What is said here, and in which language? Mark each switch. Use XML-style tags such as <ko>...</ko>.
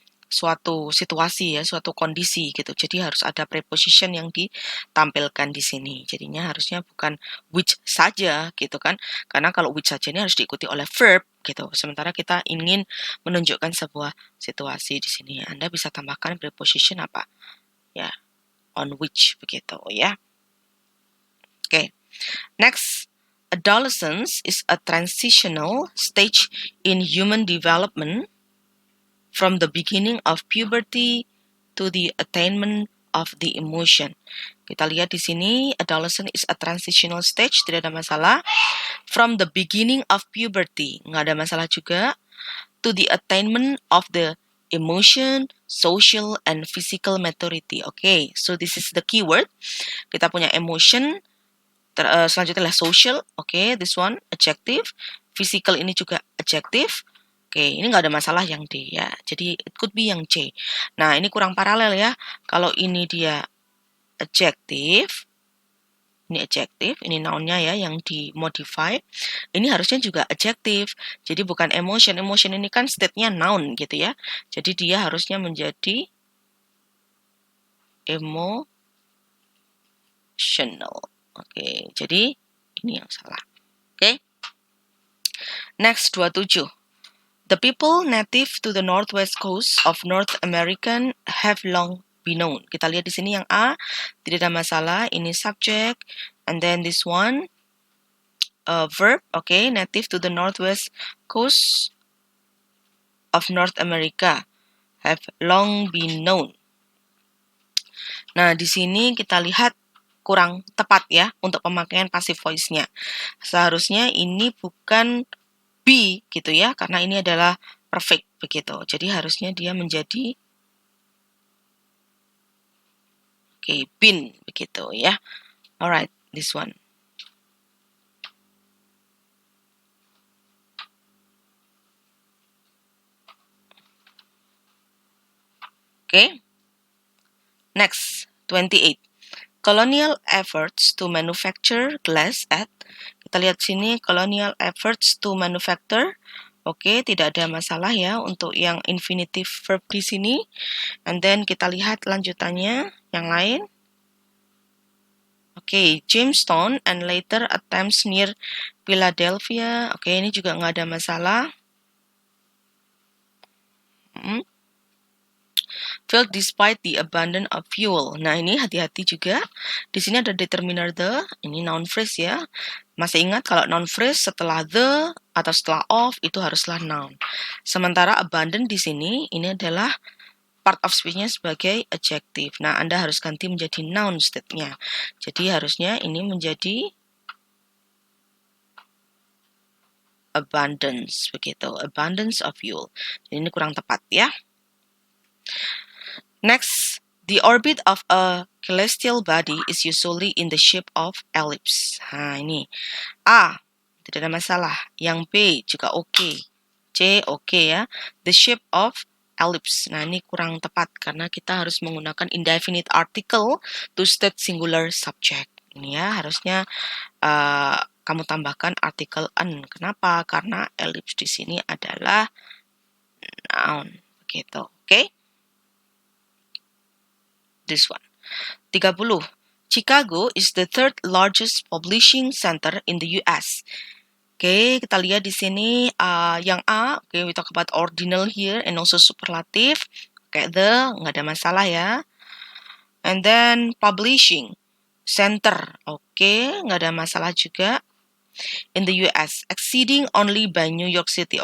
<id>suatu situasi ya, suatu kondisi gitu. Jadi harus ada preposition yang ditampilkan di sini. Jadinya harusnya bukan which saja gitu kan. Karena kalau which saja ini harus diikuti oleh verb gitu. Sementara kita ingin menunjukkan sebuah situasi di sini. Anda bisa tambahkan preposition apa? Ya, on which begitu ya. Oke.</id> <en>Next, adolescence is a transitional stage in human development from the beginning of puberty to the attainment of the emotion.</en> <id>Kita lihat di sini,</id> <en>adolescent is a transitional stage,</en> <id>tidak ada masalah.</id> <en>From the beginning of puberty,</en> <id>nggak ada masalah juga.</id> <en>To the attainment of the emotion, social, and physical maturity. Okay, so this is the keyword.</en> <id>Kita punya emotion, selanjutnya adalah social.</id> <en>Okay, this one, adjective.</en> <id>Physical ini juga adjective. Oke, ini nggak ada masalah yang D ya. Jadi</id> <en>it could be</en> <id>yang C. Nah, ini kurang paralel ya. Kalau ini dia adjective, ini noun-nya ya yang dimodify. Ini harusnya juga adjective. Jadi bukan emotion. Emotion ini kan state-nya noun gitu ya. Jadi dia harusnya menjadi emotional. Oke, jadi ini yang salah. Oke. Next, 27.</id> <en>The people native to the northwest coast of North America have long been known.</en> <id>Kita lihat di sini yang A, tidak ada masalah.</id> <en>Ini subject. And then this one, verb. Okay, native to the northwest coast of North America have long been known.</en> <id>Nah, di sini kita lihat kurang tepat ya untuk pemakaian passive voice-nya. Seharusnya ini bukan be gitu ya, karena ini adalah perfect begitu. Jadi harusnya dia menjadi been begitu ya.</id> <en>Alright, this one. Okay. Next, 28. Colonial efforts to manufacture glass at,</en> <id>kita lihat sini,</id> <en>colonial efforts to manufacture.</en> <id>Oke, tidak ada masalah ya untuk yang infinitive verb di sini. And then kita lihat lanjutannya yang lain.</id> <en>Oke, Jamestown and later attempts near Philadelphia.</en> <id>Oke, ini juga nggak ada masalah.</id> <en>Failed despite the abundance of fuel.</en> <id>Nah, ini hati-hati juga. Di sini ada determiner the, ini noun phrase ya. Masih ingat kalau noun phrase setelah the atau setelah of itu haruslah noun. Sementara abundant di sini ini adalah part of speech-nya sebagai adjective. Nah, Anda harus ganti menjadi noun state-nya. Jadi harusnya ini menjadi abundance begitu.</id> <en>Abundance of fuel.</en> <id>Jadi ini kurang tepat ya.</id> <en>Next, the orbit of a celestial body is usually in the shape of ellipse.</en> <id>Nah, ini. A, tidak ada masalah. Yang B juga oke. C, oke ya.</id> <en>The shape of ellipse.</en> <id>Nah, ini kurang tepat karena kita harus menggunakan</id> <en>indefinite article to state singular subject.</en> <id>Ini ya, harusnya kamu tambahkan article an. Kenapa? Karena ellipse di sini adalah noun. Begitu. Oke?</id> <en>This one. 30. Chicago is the third largest publishing center in the US. Oke,</en> <id>kita lihat di sini yang A.</id> <en>Oke, we talk about ordinal here and also superlative.</en> <id>Oke, the, nggak ada masalah ya.</id> <en>And then publishing center.</en> <id>Oke, nggak ada masalah juga.</id> <en>In the US, exceeding only by New York City.</en>